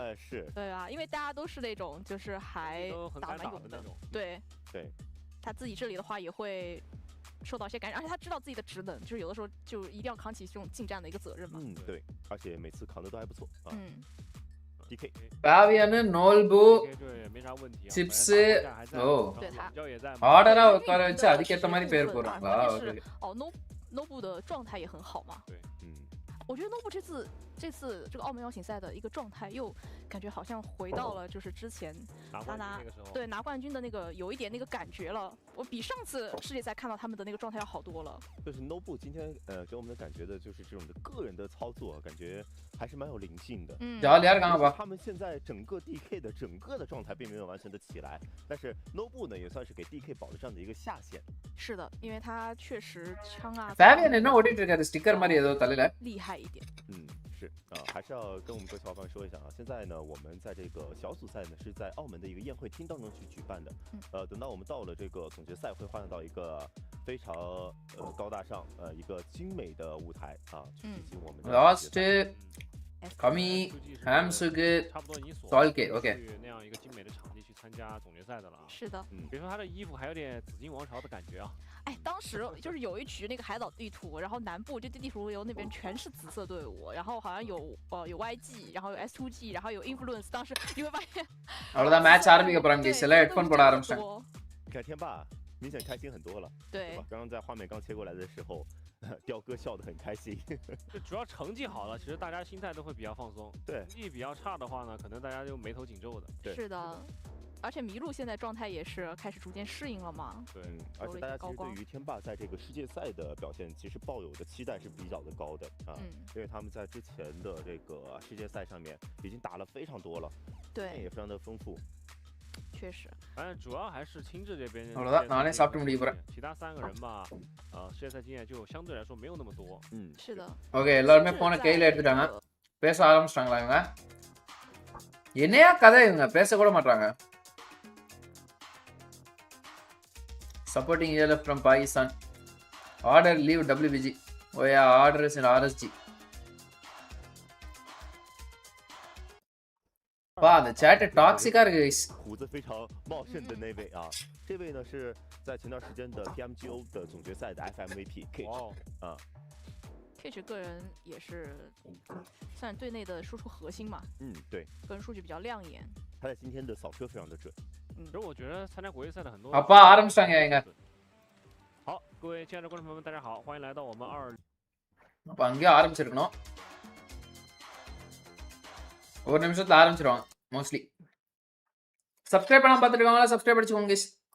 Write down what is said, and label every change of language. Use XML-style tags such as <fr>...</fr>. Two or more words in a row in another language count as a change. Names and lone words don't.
<zh>是。对啊，因为大家都是那种就是还打蛮勇的，对。他自己这里的话也会受到一些感染，而且他知道自己的职能，就是有的时候就一定要扛起这种近战的一个责任嘛。对，而且每次扛的都还不错啊。DK。</zh> <ta>பாவியானு நோல்பு சிப்ஸ் ஆர்டரா உட்கார வச்சு அதுக்கேற்ற மாதிரி பேர் போடுறாங்களா?</ta> <zh>Nobu 的状态也很好嘛。对，我觉得 Nobu 这次这个澳门邀请赛的一个状态，又感觉好像回到了就是之前他拿冠军的那个有一点那个感觉了。我比上次世界赛看到他们的那个状态要好多了。就是 Nobu 今天给我们的感觉的就是这种的个人的操作，感觉还是蛮有灵性的。他们现在整个 DK 的整个的状态并没有完全的起来，但是 Nobu 呢也算是给 DK 保了这样的一个下限。是的，因为他确实枪啊。</zh> <ta>Fabian என்ன ஓடிட்டு இருக்காரு ஸ்டிக்கர் மாதிரி ஏதோ தலையில</ta> <zh>厉害一点。是还是要跟我们各位小伙伴说一下啊，现在呢我们在这个小组赛呢是在澳门的一个宴会厅当中去举办的。等到我们到了这个总决赛，会换到一个非常高大上一个精美的舞台啊，去进行我们的 Last Kami Hamsug 差不多已经锁 OK 那样一个精美的场地去参加总决赛的了。是的，别说他的衣服还有点紫金王朝的感觉啊。当时就是有一局那个海岛地图，然后南部这地图游那边全是紫色队伍，然后好像有YG， 然后有 S2G， 然后有 Influence， 当时你会发现</zh> <ta>அவ்வளவுதான் மேட்ச் ஆரம்பிக்க போறாங்க guys， எல்லாம் ஹெட்ஃபோன் போட ஆரம்பிச்சாங்க。</ta> <zh>你看天霸明显开心很多了，对吧？刚刚在画面刚切过来的时候，雕哥笑得很开心。就主要成绩好了，其实大家心态都会比较放松。对，成绩比较差的话呢，可能大家就眉头紧皱的。对，是的。而且麋鹿现在状态也是开始逐渐适应了嘛。对，而且大家其实对于天霸在这个世界赛的表现，其实抱有的期待是比较的高的啊。因为他们在之前的这个世界赛上面已经打了非常多了，对，也非常的丰富。确实，反正主要还是青雉这边。</zh> <ta>நானே சாப்பிட்டு முடிக்க போறேன்。</ta> <zh>其他3个人吧，世界赛经验就相对来说没有那么多。是的。</zh> <ta>ஓகே எல்லாரும் போனை கையில எடுத்துட்டாங்க. பேச ஆரம்பிச்சிட்டாங்களா இவங்க? என்னையா கதை இவங்க பேச கூட மாட்டாங்க.</ta> <en>Supporting ELF from Pakistan. Order leave WBG. Oh yeah, order is in RSG.</en> <zh>哇，那</zh> <en>chat toxic</en> <zh>啊，这个 guys。胡子非常茂盛的那位啊，这位呢是在前段时间的 PMGO 的总决赛的 FMVP Cage 啊。 Cage 个人也是算是队内的输出核心嘛。对。个人数据比较亮眼。他在今天的扫车非常的准。其实我觉得参加国际赛的很多。好吧，Armstrong应该。好，各位亲爱的观众朋友们，大家好，欢迎来到我们</zh> <ta>அப்ப அங்கேயே ஆரம்பிச்சிருக்கணும். ஒரு நிமிஷத்துல ஆரம்பிச்சிருவாங்க மோஸ்ட்லி. சப்ஸ்கிரைப் பண்ணாம பார்த்துட்டு இருக்காங்களா? சப்ஸ்கிரைப் அடிச்சுக்கோங்க guys.</ta>